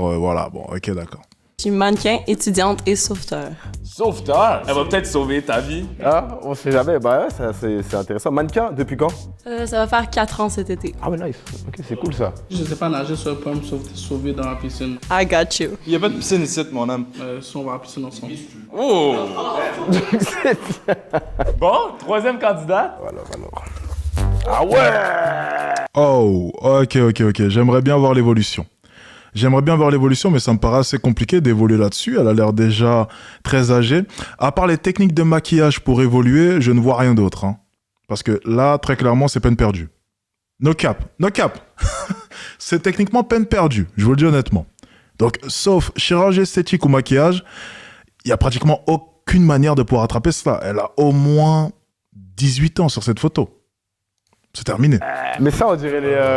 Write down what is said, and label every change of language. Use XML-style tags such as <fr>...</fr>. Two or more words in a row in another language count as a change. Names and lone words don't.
<fr>Voilà, bon, ok, d'accord. Je suis mannequin, étudiante et sauveteur. Sauveteur? Elle va peut-être sauver ta vie. Ah, on sait jamais. Bah ouais, c'est intéressant. Mannequin, depuis quand? Ça va faire 4 ans cet été. Ah, mais nice. Ok, c'est cool ça. Je sais pas nager, ça peut me sauver dans la piscine.</fr> <en>I got you.</en> <fr>Il y a pas de piscine ici, mon homme. Si on va à la piscine ensemble. Oh! Bon, troisième candidat. Voilà. Ah ouais! Oh, ok. J'aimerais bien voir l'évolution. Mais ça me paraît assez compliqué d'évoluer là-dessus. Elle a l'air déjà très âgée. À part les techniques de maquillage pour évoluer, je ne vois rien d'autre. Hein. Parce que là, très clairement, c'est peine perdue.</fr> <en>No cap.</en> <fr>C'est techniquement peine perdue, je vous le dis honnêtement. Donc, sauf chirurgie esthétique ou maquillage, il n'y a pratiquement aucune manière de pouvoir attraper cela. Elle a au moins 18 ans sur cette photo. C'est terminé. Mais ça, on dirait les...</fr>